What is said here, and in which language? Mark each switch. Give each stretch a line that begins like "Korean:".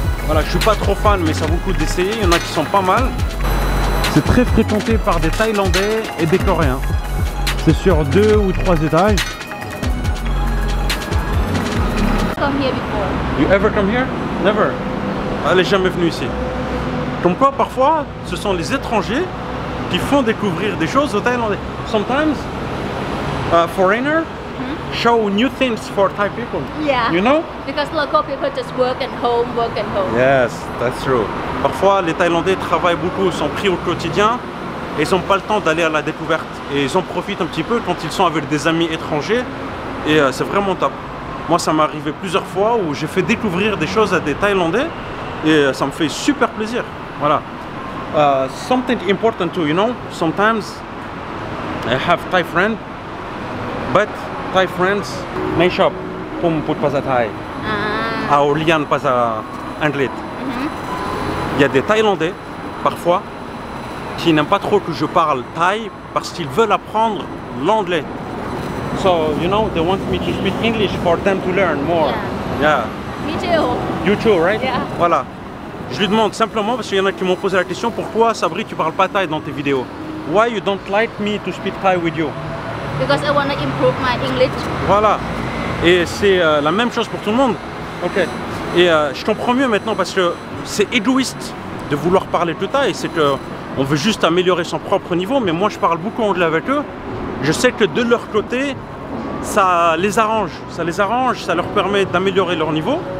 French: Voilà, je suis pas trop fan, mais ça vaut le coup d'essayer. Il y en a qui sont pas mal. C'est très fréquenté par des Thaïlandais et des Coréens. C'est sur 2 ou 3 étages.
English: Come here before. You ever come here? Never.
French: Elle n'est jamais venue ici. Comme quoi, parfois, ce sont les étrangers qui font découvrir des choses aux Thaïlandais.
English: Sometimes, foreigners show new things for Thai people. Yeah. You know? Because local people just work and home, work and home. Yes, that's true.
French: Parfois, les Thaïlandais travaillent beaucoup, sont pris au quotidien et ils n'ont pas le temps d'aller à la découverte. Et ils en profitent un petit peu quand ils sont avec des amis étrangers et c'est vraiment top. Moi, ça m'est arrivé plusieurs fois où j'ai fait découvrir des choses à des Thaïlandais et ça me fait super plaisir.
English: Voilà. Something important too, you know, sometimes I have Thai friends, but Thai friends may shop pum put pas Thai, au lian pas anglais.
French: Il y a des Thaïlandais parfois qui n'aiment pas trop que je parle thaï parce qu'ils veulent apprendre l'anglais.
English: So you know, they want me to speak English for them to learn more. Yeah. Me too. You too, right? Yeah.
French: Voilà. Je lui demande simplement, parce qu'il y en a qui m'ont posé la question, pourquoi Sabri tu parles pas thaï dans tes vidéos?
English: Why you don't like me to speak Thai with you? Because I want to improve my English.
French: Voilà. Et c'est la même chose pour tout le monde. Ok. Et je comprends mieux maintenant parce que c'est égoïste de vouloir parler que thaï. C'est que on veut juste améliorer son propre niveau, mais moi je parle beaucoup anglais avec eux. Je sais que de leur côté, ça les arrange, ça leur permet d'améliorer leur niveau.